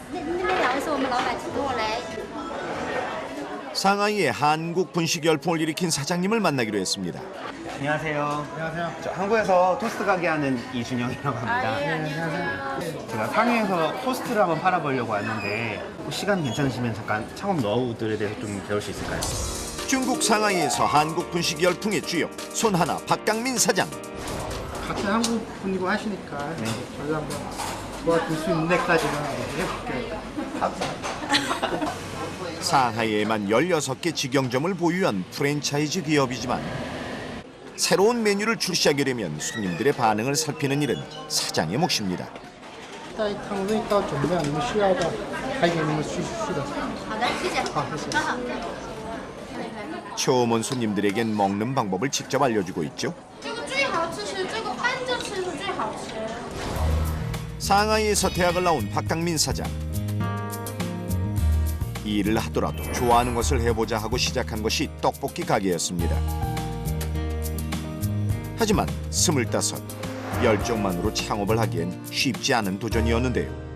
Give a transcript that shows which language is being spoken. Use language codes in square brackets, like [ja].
[zh] 那边两位是我们老板，请跟我来。 [ko] 상하이에 한국 분식 열풍을 일으킨 사장님을 만나기로 했습니다. 안녕하세요. 안녕하세요. 저 한국에서 토스트 가게 하는 이준영이라고 합니다. 예, 안녕하세요. 제가 상해에서 토스트를 한번 팔아보려고 왔는데 시간 괜찮으시면 잠깐 창업 노하우들에 대해서 좀 배울 수 있을까요? 중국 상하이에서 한국 분식 열풍의 주역 손하나 박강민 사장. 같은 한국 분이고 하시니까 저희가 한번 도와줄 수 있는 데까지는 해볼게요. 상하이에만 16개 직영점을 보유한 프랜차이즈 기업이지만 새로운 메뉴를 출시하게 되면 손님들의 반응을 살피는 일은 사장의 몫입니다. [zh] 带汤味道怎么样？你们需要的还给你们续的。好的，谢谢。好，谢谢。 [ko] 처음 온 손님들에겐 먹는 방법을 직접 알려주고 있죠. [zh] 这个最好吃是这个翻着吃是最好吃。 [ko] 상하이에서 대학을 나온 박강민 사장. 이 일을 하더라도 좋아하는 것을 해보자 하고 시작한 것이 떡볶이 가게였습니다. 하지만 25, 열정만으로 창업을 하기엔 쉽지 않은 도전이었는데요.